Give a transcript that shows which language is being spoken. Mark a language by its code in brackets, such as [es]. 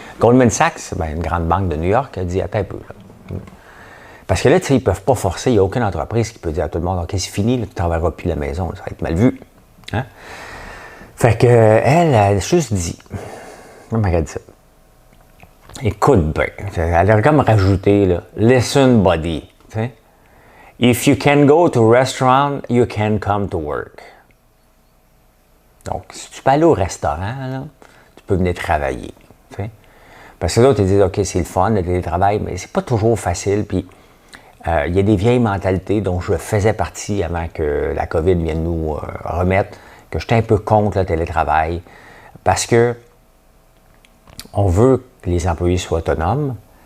[fr] Goldman Sachs, une grande banque de New York, a dit, attends un peu. Là. Parce que là, tu sais, ils ne peuvent pas forcer. Il n'y a aucune entreprise qui peut dire à tout le monde, OK, c'est fini, là, tu ne travailleras plus à la maison. Ça va être mal vu. Hein? Fait qu'elle a juste dit, comment elle a dit ça? Écoute bien, elle a comme rajouté, là, [en] listen buddy, [fr] t'sais? [en] If you can go to restaurant, you can come to work. [fr] Donc, si tu peux aller au restaurant, là, tu peux venir travailler, t'sais? Parce que l'autre, ils disent, OK, c'est le fun, le télétravail, mais c'est pas toujours facile, puis il y a des vieilles mentalités dont je faisais partie avant que la COVID vienne nous remettre, que j'étais un peu contre le télétravail, parce que on veut que les employés soient autonomes.